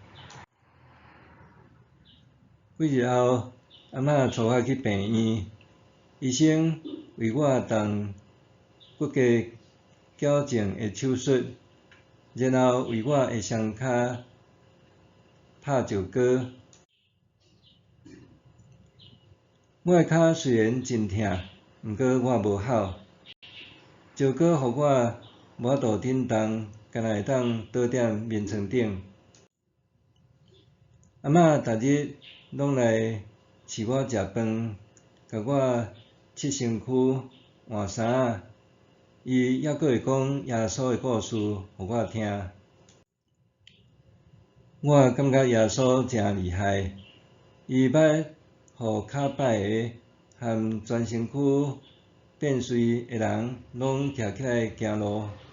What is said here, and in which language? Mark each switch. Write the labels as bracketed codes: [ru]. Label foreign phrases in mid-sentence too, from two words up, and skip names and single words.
[nan] 几日后，阿嬷带我去病院，医生为我动骨骼矫正的手术，然后为我的双骹拍石膏。我的骹虽然真痛，毋过我无哭。石膏互我无法度振动，干那会当倒踮眠床顶。阿嬷逐日拢来饲我食饭，甲我拭身躯、换衫仔。伊还佫会讲耶稣的故事互我听。我感觉耶稣真厉害，伊捌互骹歹个含全身躯变碎的人拢徛起来行路。